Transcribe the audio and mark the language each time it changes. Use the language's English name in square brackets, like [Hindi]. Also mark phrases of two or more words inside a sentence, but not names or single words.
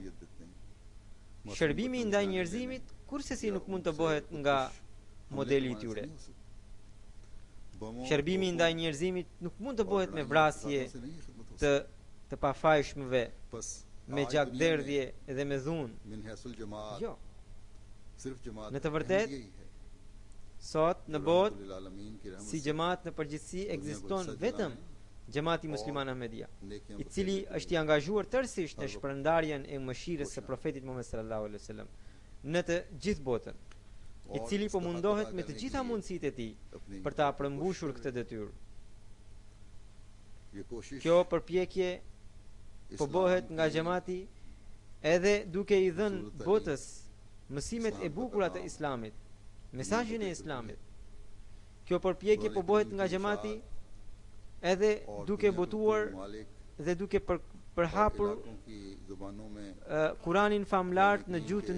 [Albanian] Shërbimi ndaj njerëzimit kurse si nuk mund të bëhet nga modeli i tyre. Shërbimi ndaj njerëzimit nuk mund të bëhet me vrasje të pafajshmëve, me gjakderdhje dhe me dhunë. [Urdu] من حیث الجماعت [Albanian] Jo, [Urdu] صرف جماعت [Albanian] në të vërtetë sot në botë [Urdu] رحمۃ للعالمین کی رحمت [Albanian] si xhamat në përgjithësi ekziston vetëm Xhamati Musliman Ahmedia, i cili është i angazhuar tërësisht në shpërndarjen e mëshirës së profetit Muhammed [Arabic] صلى الله عليه وسلم [Albanian] në të gjithë botën, i cili po mundohet me të gjitha mundësitë e tij për ta përmbushur këtë detyrë. [Urdu] یہ کوشش [Albanian] Kjo përpjekje po bëhet nga xhamati edhe duke i dhënë botës mësimet e bukura të Islamit, mesazhin e Islamit. Kjo përpjekje po bëhet nga xhamati edhe duke botuar dhe duke përhapur Kuranin famlar në gjuhë të